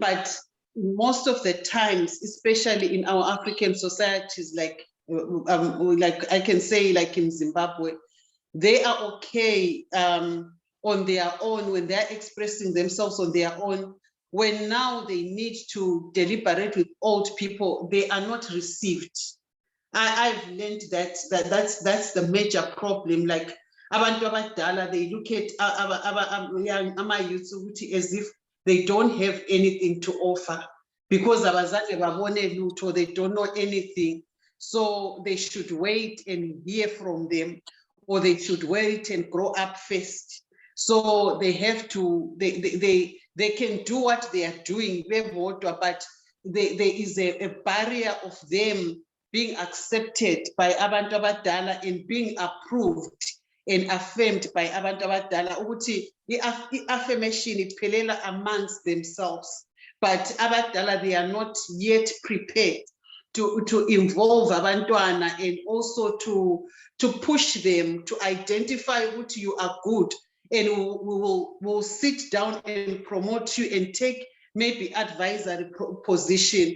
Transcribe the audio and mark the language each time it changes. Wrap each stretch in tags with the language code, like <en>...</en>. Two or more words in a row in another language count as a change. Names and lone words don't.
<en>But most of the times, especially in our African societies, like I can say, like in Zimbabwe, they are okay on their own when they're expressing themselves on their own. When now they need to deliberate with old people, they are not received. I've learned that's the major problem.</en> <nd>Like abantu abadala,</nd> <en>they look at our youth as if they don't have anything to offer, because</en> <nd>abazange babone lutho,</nd> <en>they don't know anything. So they should wait and hear from them, or they should wait and grow up first. So they have to, they can do what they are doing, but there is a barrier of them being accepted by</en> <nd>abantu abadala</nd> <en>and being approved and affirmed by</en> <nd>abantu abadala. Ukuthi i-affirmation iphelela</nd> <en>amongst themselves, but abadala, they are not yet prepared to involve abantwana, and also to push them to identify what you are good, and we'll sit down and promote you and take maybe advisory position.</en>